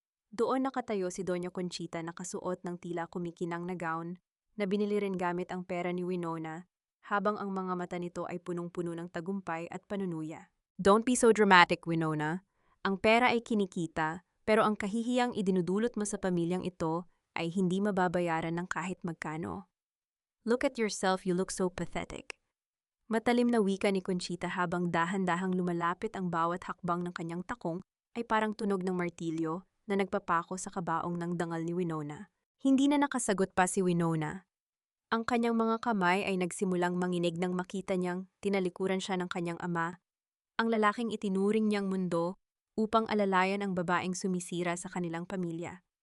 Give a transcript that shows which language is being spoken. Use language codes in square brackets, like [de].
[tl] Doon nakatayo si Doña Conchita, nakasuot ng tila kumikinang na gown na binili rin gamit ang pera ni Winona, habang ang mga mata nito ay punong-puno ng tagumpay at panunuya. [en] Don't be so dramatic, Winona. [tl] Ang pera ay kinikita, pero ang kahihiyang idinudulot mo sa pamilyang ito ay hindi mababayaran ng kahit magkano. [en] Look at yourself, you look so pathetic. [tl] Matalim na wika ni Conchita habang dahan-dahang lumalapit, ang bawat hakbang ng kanyang takong ay parang tunog ng martilyo na nagpapako sa kabaong ng dangal ni Winona. Hindi na nakasagot pa si Winona. Ang kanyang mga kamay ay nagsimulang manginig nang makita niyang tinalikuran siya ng kanyang ama, ang lalaking itinuring niyang mundo upang alalayan ang babaeng sumisira sa kanilang pamilya.